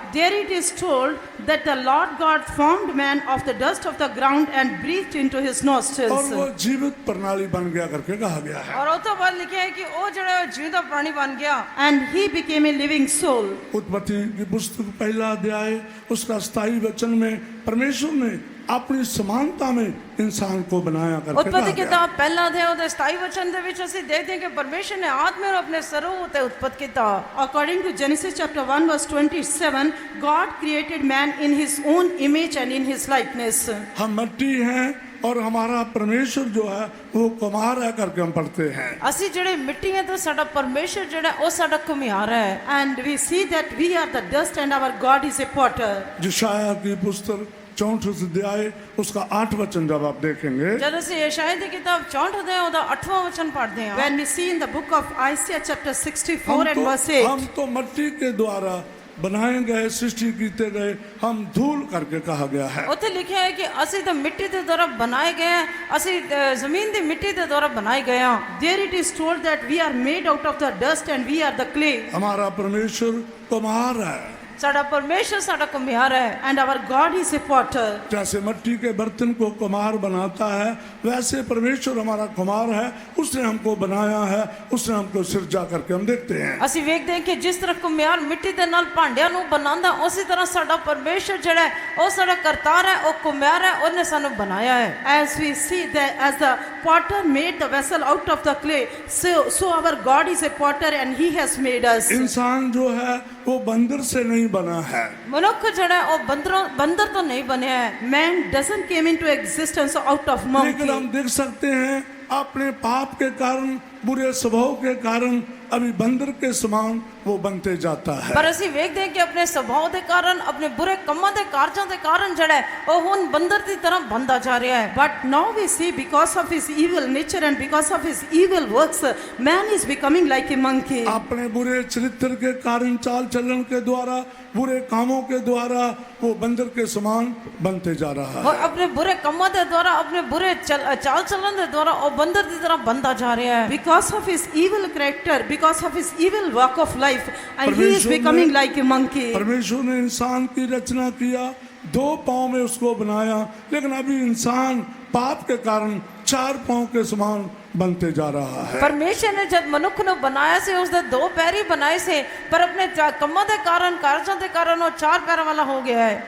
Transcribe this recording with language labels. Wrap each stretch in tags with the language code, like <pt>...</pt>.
<en>there it is told that the Lord God formed man of the dust of the ground and breathed into his</en> <hi>और</hi> <en>nostrils.</en> <hi>वो जीवित प्रणाली बन गया करके कहा गया है।</hi> <pa>ਔਰ ਉਹ ਤੋਂ ਬਾਅਦ ਲਿਖਿਆ ਹੈ ਕਿ ਉਹ ਜਿਹੜਾ ਹੈ ਜੀਵਦਾ ਪ੍ਰਾਣੀ ਬਣ ਗਿਆ।</pa> <en>And he became a living soul.</en> <hi>उत्पत्ति की पुस्तक 1 अध्याय उसका 27 वचन में परमेश्वर ने अपनी समानता में इंसान को बनाया करके</hi> <pa>ਉਤਪਤੀ</pa> <hi>कहा गया।</hi> <pa>ਕਿਤਾਬ ਪਹਿਲਾ ਅਧਿਆਇ ਉਹਦੇ 27 ਵਚਨ ਦੇ ਵਿੱਚ ਅਸੀਂ ਦੇਖਦੇ ਹਾਂ ਕਿ ਪਰਮੇਸ਼ਰ ਨੇ ਆਦਮੀ ਨੂੰ ਆਪਣੇ ਸਰੂਪ ਉਤੇ ਉਤਪਤ ਕੀਤਾ।</pa> <en>According to Genesis chapter 1 verse 27, God created man in his own image and in his likeness.</en> <hi>हम मिट्टी हैं और हमारा परमेश्वर जो है वो कुम्हार है करके हम पढ़ते हैं।</hi> <pa>ਅਸੀਂ ਜਿਹੜੇ ਮਿੱਟੀ ਹੈ ਤੇ ਸਾਡਾ ਪਰਮੇਸ਼ਰ ਜਿਹੜਾ ਉਹ ਸਾਡਾ ਘੁਮਿਆਰ ਹੈ।</pa> <en>And we see that we are the dust and our God is a potter.</en> <hi>यशायाह की पुस्तक 64 अध्याय उसका 8 वचन जब आप देखेंगे,</hi> <pa>ਜਦ ਅਸੀਂ ਯਸ਼ਾਇਆ ਦੀ ਕਿਤਾਬ 64 ਦੇ ਉਹਦਾ 8ਵਾਂ ਵਚਨ ਪੜ੍ਹਦੇ ਹਾਂ,</pa> <en>When we see in the book of Isaiah chapter 64 and verse 8,</en> <hi>हम तो मिट्टी के द्वारा बनाए गए सृष्टि कीते गए हम धूल करके कहा गया है।</hi> <pa>ਉੱਥੇ ਲਿਖਿਆ ਹੈ ਕਿ ਅਸੀਂ ਤਾਂ ਮਿੱਟੀ ਦੇ ਦੁਆਰਾ ਬਣਾਏ ਗਏ ਹਾਂ, ਅਸੀਂ ਜ਼ਮੀਨ ਦੀ ਮਿੱਟੀ ਦੇ ਦੁਆਰਾ ਬਣਾਏ ਗਏ ਹਾਂ।</pa> <en>there it is told that we are made out of the dust and we are the clay.</en> <hi>हमारा परमेश्वर कुम्हार है।</hi> <pa>ਸਾਡਾ ਪਰਮੇਸ਼ਰ ਸਾਡਾ ਘੁਮਿਆਰ ਹੈ।</pa> <en>And our God is a potter.</en> <hi>जैसे मिट्टी के बर्तन को कुम्हार बनाता है वैसे परमेश्वर हमारा कुम्हार है, उसने हमको बनाया है, उसने हमको सिरजा करके हम देखते हैं।</hi> <pa>ਅਸੀਂ ਵੇਖਦੇ ਹਾਂ ਕਿ ਜਿਸ ਤਰ੍ਹਾਂ ਘੁਮਿਆਰ ਮਿੱਟੀ ਦੇ ਨਾਲ ਭਾਂਡਿਆਂ ਨੂੰ ਬਣਾਉਂਦਾ, ਉਸੇ ਤਰ੍ਹਾਂ ਸਾਡਾ ਪਰਮੇਸ਼ਰ ਜਿਹੜਾ ਹੈ ਉਹ ਸਾਡਾ ਕਰਤਾਰ ਹੈ, ਉਹ ਘੁਮਿਆਰ ਹੈ, ਉਹਨੇ ਸਾਨੂੰ ਬਣਾਇਆ ਹੈ।</pa> <en>As we see that as the potter made the vessel out of the clay, so our God is a potter and he has made us.</en> <hi>इंसान जो है वो बंदर से नहीं बना है।</hi> <pa>ਮਨੁੱਖ ਜਿਹੜਾ ਹੈ ਉਹ ਬੰਦਰ ਤੋਂ ਨਹੀਂ ਬਣਿਆ ਹੈ।</pa> <en>Man doesn't came into existence out of</en> <hi>लेकिन</hi> <en>monkey.</en> <hi>हम देख सकते हैं अपने पाप के कारण, बुरे स्वभाव के कारण अभी बंदर के समान वो बनते जाता है।</hi> <pa>ਪਰ ਅਸੀਂ ਵੇਖਦੇ ਹਾਂ ਕਿ ਆਪਣੇ ਸੁਭਾਅ ਦੇ ਕਾਰਨ, ਆਪਣੇ ਬੁਰੇ ਕੰਮਾਂ ਦੇ ਕਾਰਜਾਂ ਦੇ ਕਾਰਨ ਜਿਹੜਾ ਹੈ ਉਹ ਹੁਣ ਬੰਦਰ ਦੀ ਤਰ੍ਹਾਂ ਬਣਦਾ ਜਾ ਰਿਹਾ ਹੈ।</pa> <en>But now we see because of his evil nature and because of his evil works, man is becoming like a monkey.</en> <hi>अपने बुरे चरित्र के कारण, चाल चलन के द्वारा, बुरे कामों के द्वारा वो बंदर के समान बनते जा रहा है। और अपने बुरे</hi> <pa>ਕੰਮਾਂ ਦੇ ਦੁਆਰਾ, ਆਪਣੇ ਬੁਰੇ ਚਾਲ ਚੱਲਣ ਦੇ ਦੁਆਰਾ ਉਹ ਬੰਦਰ ਦੀ ਤਰ੍ਹਾਂ ਬਣਦਾ ਜਾ ਰਿਹਾ ਹੈ।</pa> <en>Because of his evil character, because of his evil walk of life, and he is becoming like a monkey.</en> <hi>परमेश्वर ने इंसान की रचना किया, 2 पाँव में उसको बनाया, लेकिन अभी इंसान पाप के कारण चार पांव के समान बनते जा रहा है।</hi> <pa>ਪਰਮੇਸ਼ਰ ਨੇ ਜਦ ਮਨੁੱਖ ਨੂੰ ਬਣਾਇਆ ਸੀ ਉਸ ਦੇ ਦੋ ਪੈਰ ਹੀ ਬਣਾਏ ਸੀ, ਪਰ ਆਪਣੇ ਕੰਮਾਂ ਦੇ ਕਾਰਨ ਕਾਰਜਾਂ ਦੇ ਕਾਰਨ ਉਹ ਚਾਰ ਪੈਰਾਂ ਵਾਲਾ ਹੋ ਗਿਆ ਹੈ।</pa>